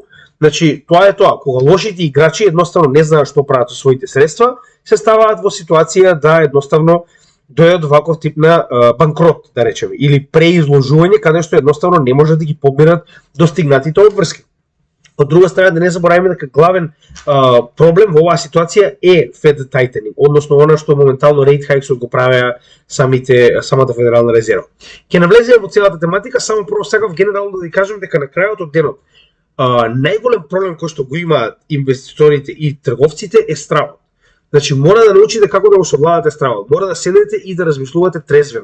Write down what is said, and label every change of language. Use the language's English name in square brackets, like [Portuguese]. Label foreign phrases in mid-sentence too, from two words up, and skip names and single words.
[Macedonian] Значи, тоа е тоа, кога лошите играчи едноставно не знаат што прават со своите средства, се ставаат во ситуација да едноставно дојдат до ваков тип на банкрот, да речеме, или преизложување, каде што едноставно не можат да ги поберат достигнатите обврски. Од друга страна, да не забораваме дека главен проблем во оваа ситуација е [English] Fed tightening, [Macedonian] односно она што моментално [English] rate hikes [Macedonian] го правеа самата Федерална резерва. Ќе навлеземе во целата тематика, само прво сакав генерално да ви кажам дека на крајот од денот најголем проблем кој што го имаат инвеститорите и трговците е стравот. Значи, мора да научите како да го совладате стравот. Мора да седнете и да размислувате трезвено.